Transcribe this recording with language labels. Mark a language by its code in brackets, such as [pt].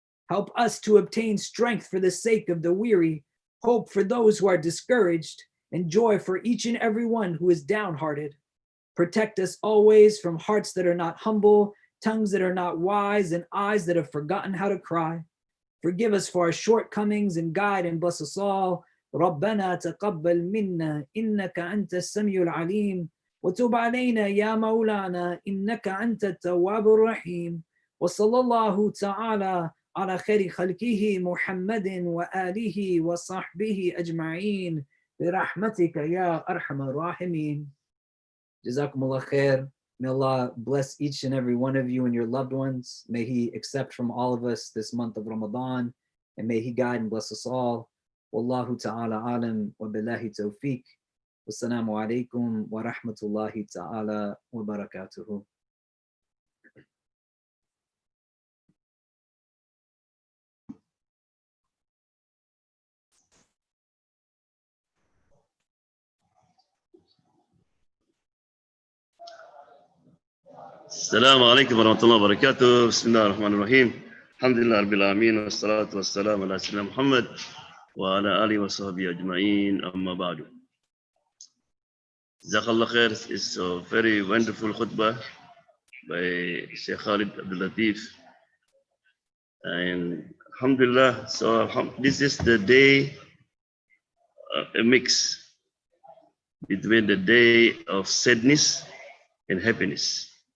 [en] Help us to obtain strength for the sake of the weary, hope for those who are discouraged, and joy for each and every one who is downhearted. Protect us always from hearts that are not humble, tongues that are not wise, and eyes that have forgotten how to cry. Forgive us for our shortcomings and guide and bless us all. [ar] ربنا تقبل منا إنك أنت السميع العليم وتب علينا يا مولانا إنك أنت التواب الرحيم وصلى الله تعالى على خير خلقه محمد وآله وصحبه أجمعين برحمتك يا أرحم الراحمين. Jazakumullah khair. [en] May Allah bless each and every one of you and your loved ones. May He accept from all of us this month of Ramadan, and may He guide and bless us all. [ar] Wallahu ta'ala alam wa billahi tawfiq. Wassalamu alaikum wa rahmatullahi ta'ala wa barakatuhu. السلام عليكم ورحمة الله وبركاته. بسم الله الرحمن الرحيم. الحمد لله رب العالمين والصلاة والسلام على سيدنا محمد وعلى آله وصحبه أجمعين. أما بعد. Jazakallah khair. [en] It's a very wonderful khutbah by Sheikh Khalid Lateef. And alhamdulillah, so this is the day, a mix between the day of sadness and happiness.